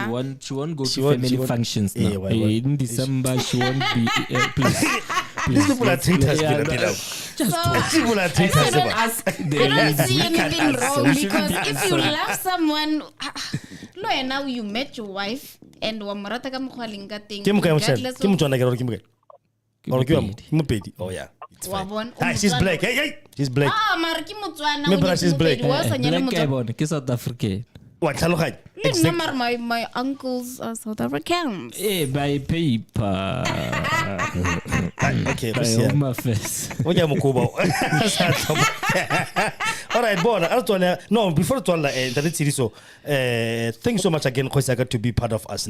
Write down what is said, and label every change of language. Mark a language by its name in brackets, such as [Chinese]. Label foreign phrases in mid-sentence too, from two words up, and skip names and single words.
[English] she won't go to family functions now. In December she won't be please. these people are traitors. Yeah, People are traitors. Ask the I don't lady. see anything wrong You shouldn't because be if you answering. love someone, no, and now you met your wife and [Tswana] wamarata ka mokgwa leng ka teng, [English] regardless of- Oh yeah, it's fine. [Tswana] Wa bona, [English] Ah, she's Motswana- black. Hey, she's black. [Tswana] mara ke Motswana, [English] Me [Tswana] o [English] bra, [Tswana] nyetse [English] she's black. [Tswana] Mopedi, wa sa nyala [English] Black guy [Tswana] Motswana. [English] born, ke South African. What? Tlhaloganya. No, Exactly. mara my uncles are South Africans. By paper. Okay, By let's see. Home Affairs. Oja Mukuba. All right, Bona. No, before Twala, thank you so much again, Khosaka, to be part of us.